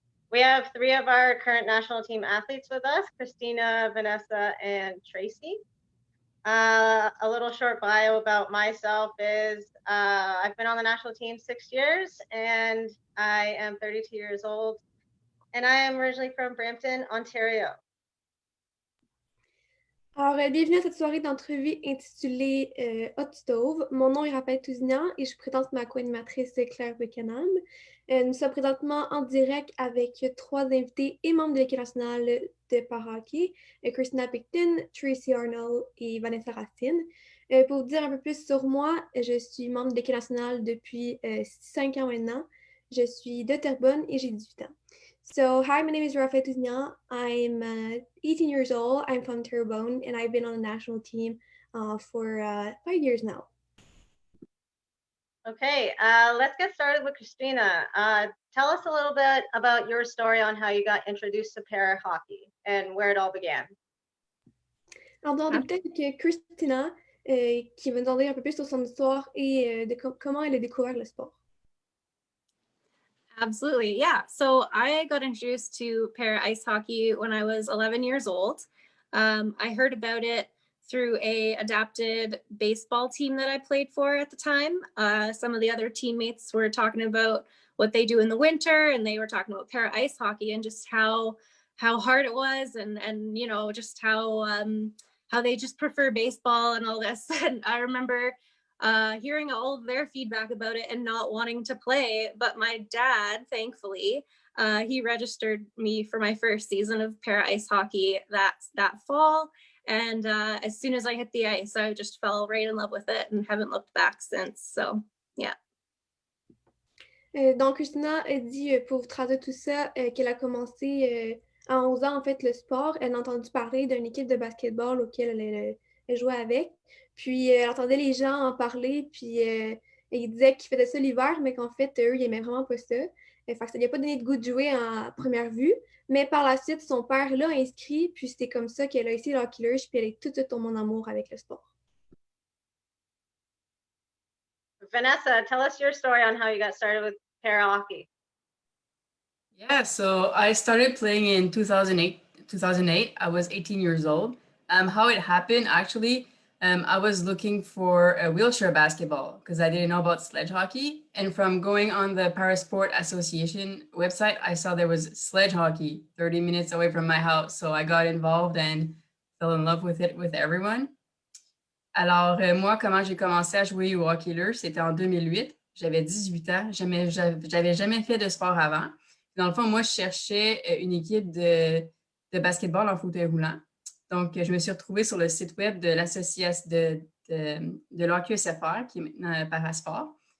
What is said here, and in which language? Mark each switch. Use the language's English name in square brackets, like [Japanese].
[English] We have three of our current national team athletes with us, Christina, Vanessa, and Tracey. A little short bio about myself is I've been on the national team 6 years, and I am 32 years old, and I am originally from Brampton, Ontario. [French] Alors, bienvenue à cette soirée d'entrevue intitulée Hot Stove. Mon nom est Raphaëlle Tousignant et je présente ma co-animatrice Claire Buchanan. Nous sommes présentement en direct avec trois invités et membres de l'équipe nationale de para-hockey, Christina Picton, Tracey, Arnold et Vanessa Racine. Pour vous dire un peu plus sur moi, je suis membre de l'équipe nationale depuis 5 ans maintenant. Je suis de Terrebonne et j'ai 18 ans. [English] So, hi, my name is Raphaëlle Tousignant. I'm 18 years old. I'm from Terrebonne, and I've been on the national team for 5 years now. Okay, let's get started with Christina. Tell us a little bit about your story on how you got introduced to para hockey and where it all began. [French] Alors, on débuter avec Christina, qui va nous en dire un peu plus sur son histoire et de comment elle a découvert le sport. [English] Absolutely, yeah. So I got introduced to para ice hockey when I was 11 years old. I heard about it through a adapted baseball team that I played for at the time. Some of the other teammates were talking about what they do in the winter, and they were talking about para ice hockey and just how hard it was, and you know, just how they just prefer baseball and all this. And I remember hearing all of their feedback about it and not wanting to play. But my dad, thankfully, he registered me for my first season of para ice hockey that fall. And as soon as I hit the ice, I just fell right in love with it and haven't looked back since. So, yeah. [French] Donc, Christina a dit, pour vous traduire tout ça, qu'elle a commencé à 11 ans, en fait, le sport. Elle a entendu parler d'une équipe de basketball auquel elle jouait avec. Puis, elle entendait les gens en parler, puis ils disaient qu'ils faisaient ça l'hiver, mais qu'en fait, eux, ils n'aimaient vraiment pas ça. Fait que ça ne lui a pas donné de goût de jouer en première vue. Mais par la suite, son père l'a inscrit, puis c'est comme ça qu'elle a essayé le hockey luge, puis elle est tout de suite tombée en amour avec le sport. [English] Vanessa, tell us your story on how you got started with para hockey. Yeah, so I started playing in 2008. I was 18 years old. How it happened, actually, I was looking for a wheelchair basketball because I didn't know about sledge hockey. And from going on the Parasport Association website, I saw there was sledge hockey 30 minutes away from my house. So I got involved and fell in love with it with everyone. [French] Alors, moi, comment j'ai commencé à jouer au hockey luge, c'était en 2008. J'avais 18 ans. J'avais jamais fait de sport avant. Dans le fond, moi, je cherchais une équipe de basketball en fauteuil roulant. Donc, je me suis retrouvée sur le site web de l'association de l'HQSFR, qui est maintenant Parasport.